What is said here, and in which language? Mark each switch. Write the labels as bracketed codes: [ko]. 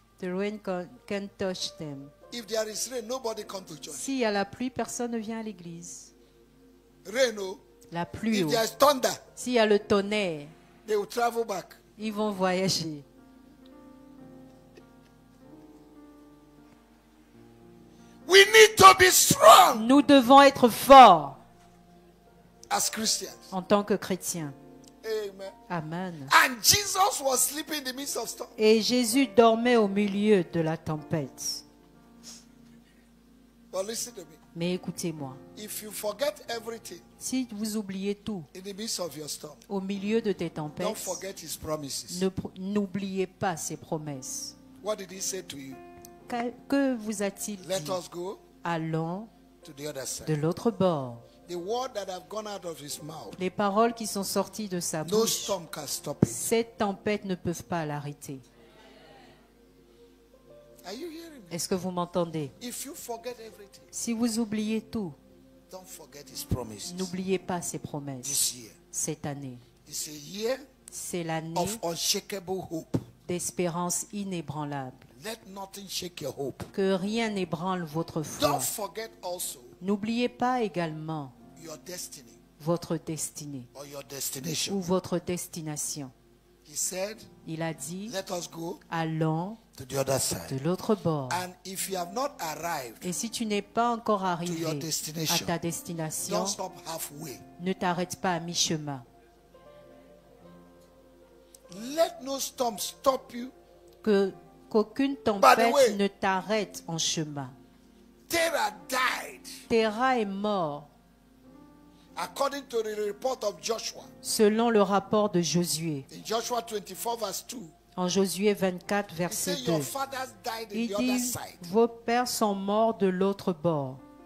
[en] The rain can't touch them. If there is rain, nobody comes to church. [fr] S'il y a la pluie, personne ne vient à l'église. La pluie. [en] If there is thunder, [fr] s'il y a le tonnerre, [en] they will travel back. [fr] Ils vont voyager. [en] We need to be strong. [fr] Nous devons être forts. [en] As Christians. [fr] En tant que chrétiens. Amen. Amen. [en] And Jesus was sleeping in the midst of storm. [fr] Et Jésus dormait au milieu de la tempête. [en] But listen to me. [fr] Mais écoutez-moi. [en] If you forget everything, [fr] si vous oubliez tout [en] in the midst of your storm, [fr] au milieu de tes tempêtes, [en] don't forget his promises. [fr] N'oubliez pas ses promesses. [en] What did he say to you? [fr] Que vous a-t-il dit? [en] Let us go [fr] Allons [en] to the other side. [fr] De l'autre bord. [en] The word that have gone out of his mouth, [fr] les paroles qui sont sorties de sa [en] no [fr] bouche, [en] storm can stop it. [fr] Cette tempête ne peuvent pas l'arrêter. [en] Are you hearing me? [fr] Est-ce que vous m'entendez? [en] If you forget everything, [fr] si vous oubliez tout, [en] don't forget his promises. [fr] N'oubliez pas ses promesses. [en] This year. [fr] Cette année. [en] It's a year [fr] c'est l'année [en] of unshakable hope. [fr] D'espérance inébranlable. [en] Let nothing shake your hope. [fr] Que rien n'ébranle votre foi. [en] Don't forget also [fr] N'oubliez pas également [en] your destiny, [fr] votre destinée [en] or your destination. [fr] Ou votre destination. [en] He said, [fr] il a dit, [en] let us go [fr] allons [en] to the other side. [fr] De l'autre bord. [en] And if you have not arrived [fr] Et si tu n'es pas encore arrivé [en] to your destination, [fr] à ta destination, [en] don't stop halfway. [fr] Ne t'arrête pas à mi-chemin. [en] Let no storm stop you. [fr] Qu'aucune tempête ne t'arrête en chemin. [en] Terah died. [fr] Terah est mort. [en] According to the report of Joshua. [fr] Selon le rapport de Josué. [en] In Joshua 24 verse 2. [fr] En Josué 24 verset 2. Il dit, vos pères sont morts de l'autre bord.